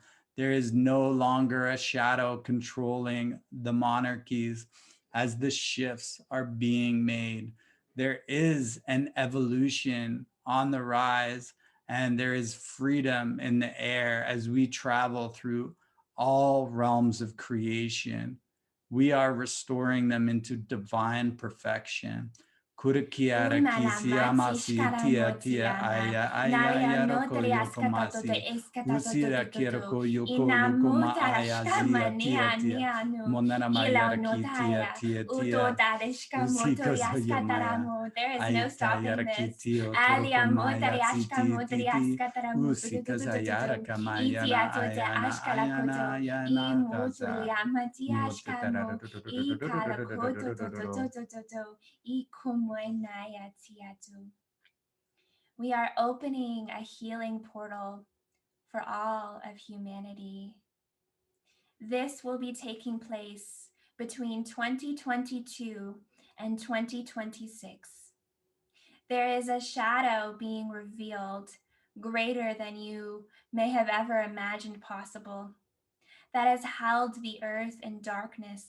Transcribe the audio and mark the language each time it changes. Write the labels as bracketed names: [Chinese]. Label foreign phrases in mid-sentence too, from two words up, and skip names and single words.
[English] There is no longer a shadow controlling the monarchies as the shifts are being made. There is an evolution on the rise, and there is freedom in the air as we travel through all realms of creation. We are restoring them into divine perfection. Kurikiara kisiyama Unalamati si tia tia shkaramotiama. aya aya Naria yaroko notriaskatoto yokomasi. Usira eskatatotototo. kiroko yoko yokoma aya zia Inamutarashkama tia tia. nianu. Monanama Ila yaraki tia notaya. tia tia. Utodarishka Usikoso yomaya. motoriaskataramo. There is no Aita stopping yaraki this. tio Alia torokomaya motariashka titi titi. motoriaskataramu. Usikaza yaraka Itiatote ayana ashkalakoto. ayana ayana kaza. Imutuliamatiashkamo. Ikalakototototototo. Ikumoenayatiatu. We are opening a healing portal for all of humanity. This will be taking place between 2022 and 2026. There is a shadow being revealed greater than you may have ever imagined possible that has held the earth in darkness.